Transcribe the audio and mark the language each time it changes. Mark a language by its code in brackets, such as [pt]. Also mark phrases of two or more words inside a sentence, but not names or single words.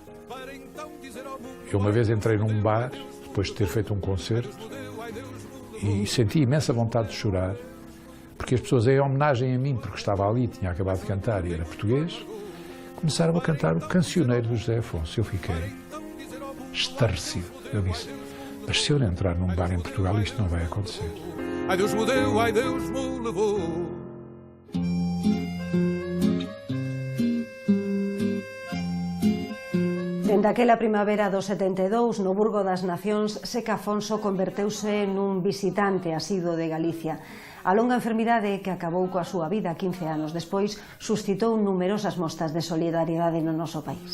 [pt] Eu uma vez entrei num bar, depois de ter feito um concerto, e senti imensa vontade de chorar, porque as pessoas, em homenagem a mim, porque estava ali, tinha acabado de cantar e era português, começaram a cantar o Cancioneiro do José Afonso. Eu fiquei estarrecido. Eu disse, mas se eu entrar num bar em Portugal, isto não vai acontecer. Ai Deus me deu, ai Deus me levou. [gl] Dende aquela primavera do 72, no Burgo das Nacións, Zeca Afonso converteuse nun visitante asiduo de Galicia. A longa enfermidade que acabou coa súa vida 15 anos despois suscitou numerosas mostras de solidariedade no noso país.